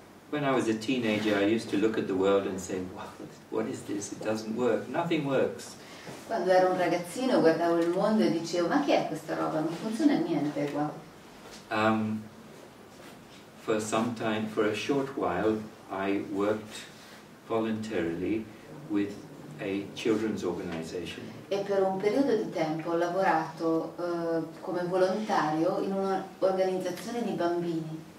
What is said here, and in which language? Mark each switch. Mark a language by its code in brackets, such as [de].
[en] When I was a teenager, I used to look at the world and say, wow, what is this? It doesn't work. Nothing works. [it] Quando ero un ragazzino guardavo il mondo e dicevo, ma che è questa roba? Non funziona niente qua. [en] For some time, for a short while, I worked voluntarily with a children's organization. [it] E per un periodo di tempo ho lavorato come volontario in un'organizzazione di bambini.